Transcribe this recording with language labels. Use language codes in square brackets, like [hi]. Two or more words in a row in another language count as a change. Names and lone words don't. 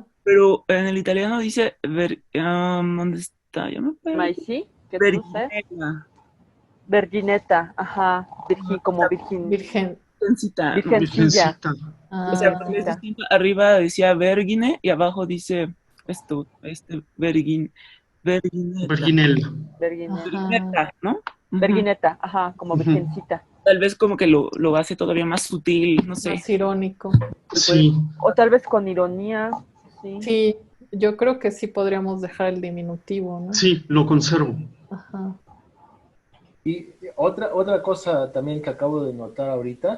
[es] pero en el italiano dice, ¿dónde está? Ya me perdí. Maicí, que tú sé. Verginella. Virgineta, ajá. Como virgin, Virgen. Virgencita, ¿no? virgencilla. Virgencita. O sea, Ah, porque es distinto. Arriba decía vergine y abajo dice vergineta. Virginella. Virgineta. Vergineta, ¿no? Ujú. Virgineta, ajá, como Ujú. virgencita. Tal vez como que lo hace todavía más sutil, no sé. más irónico. Sí, O tal vez con ironía, sí. Sí, yo creo que sí podríamos dejar el diminutivo, ¿no? sí, lo conservo. Ajá. Y otra cosa también que acabo de notar ahorita